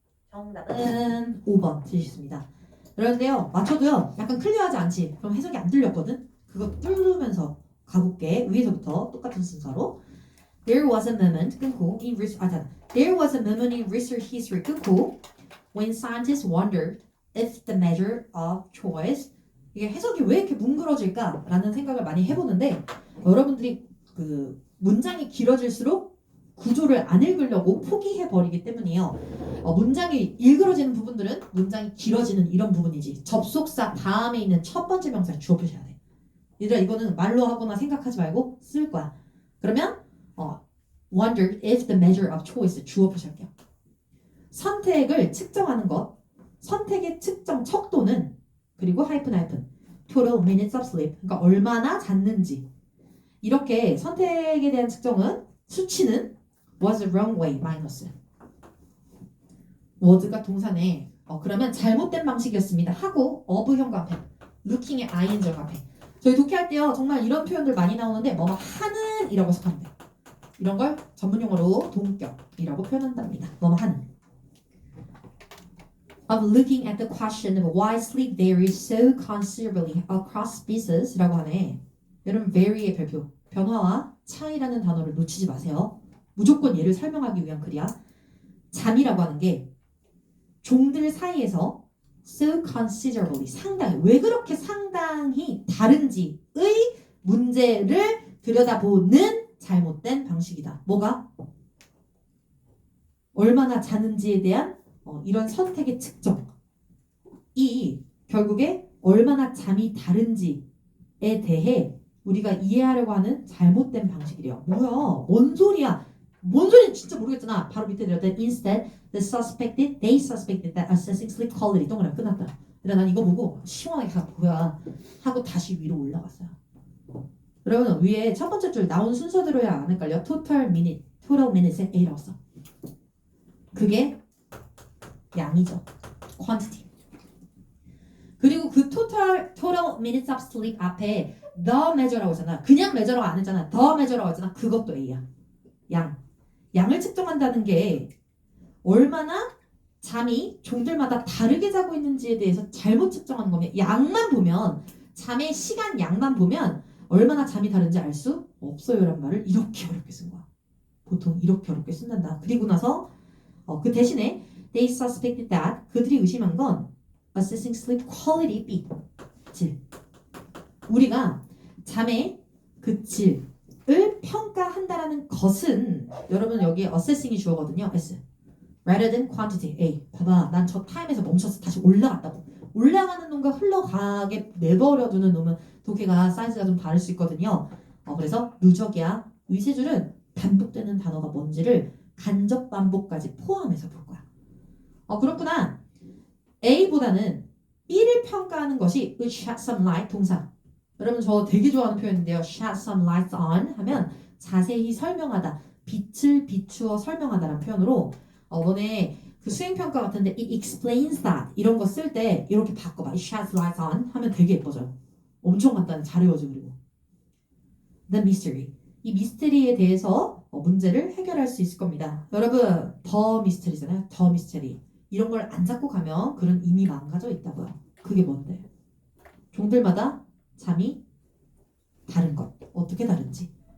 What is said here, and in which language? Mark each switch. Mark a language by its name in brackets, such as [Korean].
[Korean] 정답은 5번 드리겠습니다. 그런데요, 맞춰도요, 약간 클리어하지 않지? 그럼 해석이 안 들렸거든? 그거 뚫으면서 가볼게. 위에서부터 똑같은 순서로. [English] There was a moment, [Korean] 끊고, [English] There was a moment in research history, 끊고, when scientists wondered if the measure of choice, [Korean] 이게 해석이 왜 이렇게 뭉그러질까? 라는 생각을 많이 해보는데, 여러분들이 그 문장이 길어질수록 구조를 안 읽으려고 포기해버리기 때문이에요. 문장이 일그러지는 부분들은 문장이 길어지는 이런 부분이지. 접속사 다음에 있는 첫 번째 명사를 주어 표시해야 돼. 얘들아 이거는 말로 하거나 생각하지 말고 쓸 거야. 그러면 [English] wondered if the measure of choice [Korean] 주어 표시할게요. 선택을 측정하는 것, 선택의 측정 척도는 그리고 하이픈 [English] total minutes of sleep, [Korean] 그러니까 얼마나 잤는지. 이렇게 선택에 대한 측정은 수치는 [English] was the wrong way [Korean] 마이너스. was가 동사네. 그러면 잘못된 방식이었습니다. 하고 of 형과 앞에 looking의 ing 형 앞에. 저희 독해할 때요 정말 이런 표현들 많이 나오는데 뭐뭐 하는 이라고 해석하면 돼요. 이런 걸 전문용어로 동격이라고 표현한답니다. 뭐뭐 하는. [English] Of looking at the question of why sleep varies so considerably across species [Korean] 라고 하네. 여러분 vary의 별표 변화와 차이라는 단어를 놓치지 마세요. 무조건 얘를 설명하기 위한 글이야. 잠이라고 하는 게 종들 사이에서 [English] so considerably [Korean] 상당히 왜 그렇게 상당히 다른지의 문제를 들여다보는 잘못된 방식이다. 뭐가? 얼마나 자는지에 대한 이런 선택의 측정. 이 결국에 얼마나 잠이 다른지에 대해 우리가 이해하려고 하는 잘못된 방식이래요. 뭐야? 뭔 소리야? 뭔 소리인지 진짜 모르겠잖아. 바로 밑에 내렸던 [English] instead they suspected that assessing sleep quality [Korean] 동그라미 끝났다. 근데 난 이거 보고 시원하게 뭐야 하고 다시 위로 올라갔어요. 여러분 위에 첫 번째 줄 나온 순서대로야 안 헷갈려? total minutes에 A라고 써. 그게 양이죠. quantity. 그리고 그 [English] total minutes of sleep [Korean] 앞에 the measure라고 했잖아. 그냥 measure라고 안 했잖아. the measure라고 했잖아. 그것도 A야. 양을 측정한다는 게 얼마나 잠이 종들마다 다르게 자고 있는지에 대해서 잘못 측정하는 거면 양만 보면 잠의 시간 양만 보면 얼마나 잠이 다른지 알 수 없어요 라는 말을 이렇게 어렵게 쓴 거야. 보통 이렇게 어렵게 쓴단다. 그리고 나서 그 대신에 [English] they suspected that [Korean] 그들이 의심한 건 [English] assessing sleep quality [Korean] B 질 우리가 잠의 그 질을 평가한다라는 것은 여러분 여기 assessing이 주어거든요. [English] S rather than quantity A. [Korean] 봐봐 난 저 타임에서 멈춰서 다시 올라갔다고. 올라가는 놈과 흘러가게 내버려두는 놈은 독해가 사이즈가 좀 다를 수 있거든요. 그래서 누적이야. 이 세 줄은 반복되는 단어가 뭔지를 간접 반복까지 포함해서 볼 거야. 그렇구나. A보다는 B를 평가하는 것이 shed some light 동사. 여러분 저 되게 좋아하는 표현인데요. shed some light on 하면 자세히 설명하다. 빛을 비추어 설명하다라는 표현으로 너네 그 수행평가 같은데 [English] it explains that [Korean] 이런 거 쓸 때 이렇게 바꿔봐. [English] it sheds light on [Korean] 하면 되게 예뻐져요. 엄청 간단해. 잘 외워져. 그리고 [English] the mystery. [Korean] 이 미스테리에 대해서 문제를 해결할 수 있을 겁니다. 여러분 더 미스테리잖아요. 더 미스테리. 이런 걸 안 잡고 가면 그런 이미 망가져 있다고요. 그게 뭔데? 종들마다 잠이 다른 것. 어떻게 다른지.